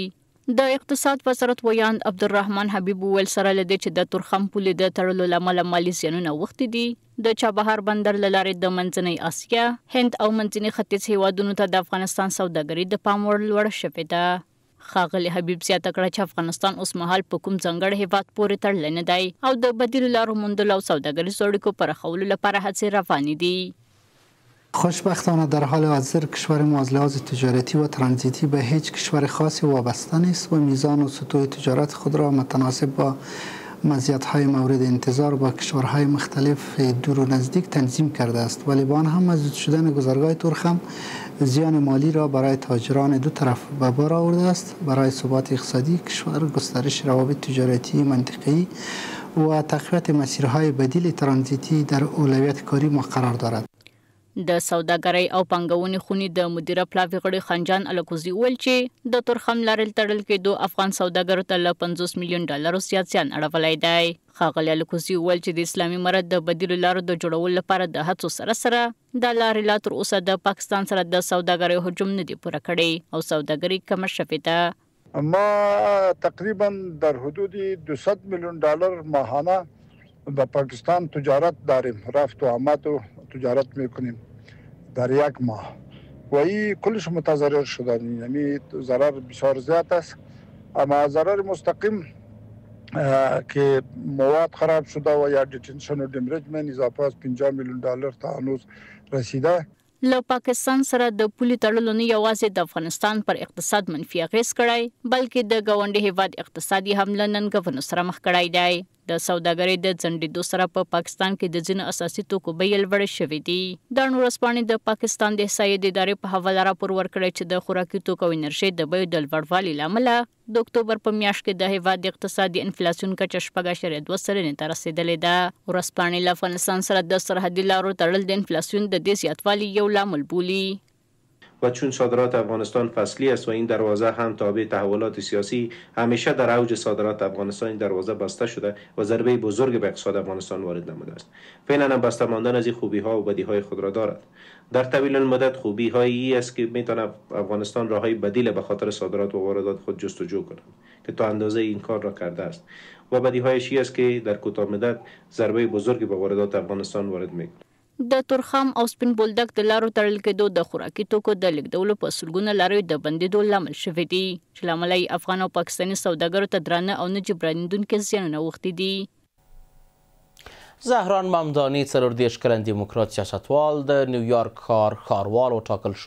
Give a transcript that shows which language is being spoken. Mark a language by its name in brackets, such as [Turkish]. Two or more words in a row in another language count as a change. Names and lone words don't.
[Pashto] د اقتصاد وزارت ویاند عبدالرحمن حبیب وویل سره له دې چې د تورخم پولې د تړلو له امله مالي زیانونه اوښتي دي، د چابهار بندر له لارې د منځنۍ اسیا، هند او منځني ختیځ هیوادونو ته د افغانستان سوداګري د پام وړ لوړه شوې ده. ښاغلي حبیب زیاته کړه چې افغانستان اوس مهال په کوم ځانګړي هیواد پورې تړلی نه دی او د بدیلو لارو موندلو او سوداګریزو اړیکو پراخولو لپاره هڅې روانې دي. [Persian] خوشبختانه در حال حاضر کشور ما از لحاظ تجارتی و ترانزیتی به هیچ کشور خاصی وابسته نیست و میزان و سطوح تجارت خود را متناسب با مزیت‌های مورد انتظار با کشورهای مختلف دور و نزدیک تنظیم کرده است، ولی با آن هم مسدود شدن گذرگاه تورخم زیان مالی را برای تاجران دو طرف به بار آورده است. برای ثبات اقتصادی کشور گسترش روابط تجارتی منطقه‌ای و تقویت مسیرهای بدیل ترانزیتی در اولویت کاری مقرر دارد. [Pashto] د سوداګرۍ او پانګونې خونې د مدیره پلاوي غړي خنجان الکوزي وویل چې د تورخم لارې تړل کېدو افغان سوداګرو ته له 50 میلیون ډالرو زیات زیان اړولی دی. ښاغلي الکوزي وویل چې د اسلامي امارت د بدیلو لارو د جوړولو لپاره د هڅو سره د لارې لا تر اوسه د پاکستان سره د سوداګرۍ حجم نه دی پوره کړی او سوداګري کمه شوې ده. [Persian] ما تقریبا در حدود 200 میلیون دلار ماهانه با پاکستان تجارت داریم، رفت و آمد و تجارت میکنیم در یک ماه و این کلش متضرر شدن، یعنی ضرر بسیار زیاد است. اما ضرر مستقیم که مواد خراب شده و یا دیتنشن و دمریجمنت اضافه از 50 میلیون دلار تا هنوز رسیده. [Pashto] له پاکستان سره د پولي تړلو نه یوازې د افغانستان پر اقتصاد منفي اغېز کړی بلکې د ګاونډي هیواد اقتصادي هم له ننګونو سره مخ کړی دی. د سوداګرۍ د ځنډېدو سره په پاکستان کې د ځینو اساسي توکو بیې لوړې شوې دي. دا ورځپاڼې د پاکستان د احصایې د ادارې په حواله راپور ورکړی چې د خوراکي توکو او انرژۍ د بیو د لوړوالي له امله د اکتوبر په میاشت کې د هیواد د اقتصادي انفلاسیون کچه 6.2 سلنې ته رسیدلې ده. ورځپاڼې له افغانستان سره د سرحدي لارو تړل د انفلاسیون د دې زیاتوالي یو لامل بولي. [Persian] و چون صادرات افغانستان فصلی است و این دروازه هم تابع تحولات سیاسی همیشه در اوج صادرات افغانستان این دروازه بسته شده و ضربه بزرگ به اقتصاد افغانستان وارد نموده است. فعلا هم بسته ماندن از این خوبی ها و بدی های خود را دارد. در طویل المدت خوبی هایی است که میتونه افغانستان راههای بدیل به خاطر صادرات و واردات خود جستجو کند که تا اندازه این کار را کرده است و بدی هایش است که در کوتاه مدت ضربه بزرگی به واردات افغانستان وارد میکند. [Pashto] د تورخم او سپین بولدک د لارو تړل کېدو د خوراکي توکو د لیږدولو په سلګونه لاریو د بندېدو لامل شوی دی چې له امله یې افغان او پاکستاني سوداګرو ته درانه او نه جبرانېدونکي زیانونه اوښتي دي. زهران ممداني 34 کلن دیموکرات سیاستوال د نیویارک ښاروال وټاکل شو.